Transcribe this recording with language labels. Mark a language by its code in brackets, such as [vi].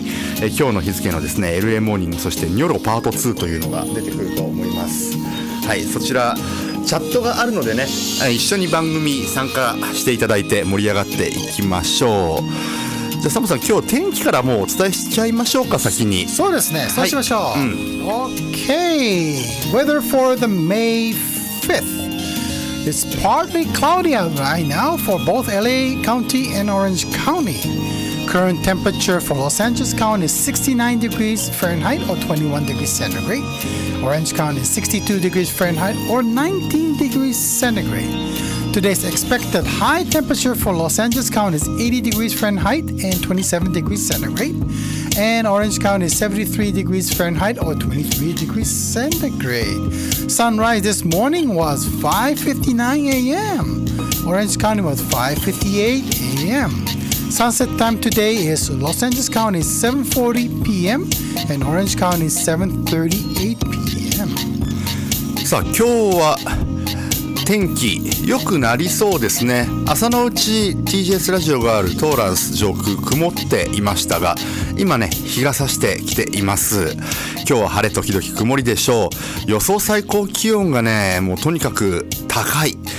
[ja] 今日の日付のですね LA モーニング、そしてニョロパート2というのが出てくると思います。はい、そちらチャットがあるのでね、一緒に番組参加していただいて盛り上がっていきましょう。じゃあサムさん、今日天気からもうお伝えしちゃいましょうか。先にそうですね、そうしましょう。 [en] Okay, weather for the May 5th. It's partly cloudy out right now for both LA County and Orange County. Current temperature for Los Angeles County is 69 degrees Fahrenheit or 21 degrees centigrade. Orange County is 62 degrees Fahrenheit or 19 degrees centigrade. Today's expected high temperature for Los Angeles County is 80 degrees Fahrenheit and 27 degrees centigrade. And Orange County is 73 degrees Fahrenheit or 23 degrees centigrade. Sunrise this morning was 5:59 a.m. Orange County was 5:58 a.m. Sunset time today is Los Angeles County is 7:40 p.m. and Orange County is 7:38 p.m. [ja] さあ、今日は天気良くなりそうですね。朝のうち TJS ラジオがあるトーランス上空曇っていましたが、今ね日が差してきています。今日は晴れ時々曇りでしょう。予想最高気温がね、もうとにかく高い。